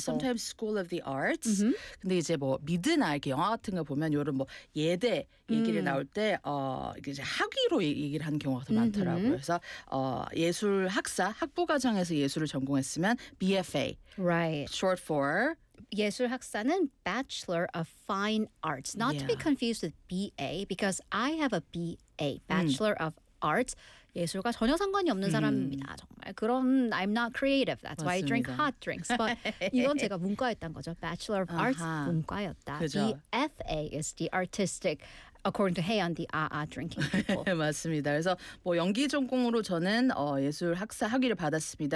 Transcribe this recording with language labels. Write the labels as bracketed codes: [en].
[en] sometimes school of the arts. [ko] 근데 이제 뭐 미드나 이렇게 영화 같은 거 보면 이런 뭐 예대 얘기를 나올 때 이제 학위로 얘기를 하는 경우가 더 많더라고요. 그래서 예술 학사, 학부 과정에서 예술을 전공했으면 BFA, [en] Right. short for [ko] 예술 학사는 Bachelor of Fine Arts. [en] Not to be confused with BA, because I have a BA, Bachelor of Arts. [ko] 예술과 전혀 상관이 없는 사람입니다. 정말 그런 [en] I'm not creative. That's why I drink [ko] 맞습니다. [en] hot drinks. But [ko] 이건 제가 문과였던 거죠. Bachelor of Arts 문과였다. 그죠. [en] BFA is the artistic. According to Hey on the drinking people. [ko] 맞습니다. 그래서 뭐 연기 전공으로 저는 예술 학사 학위를 받았습니다.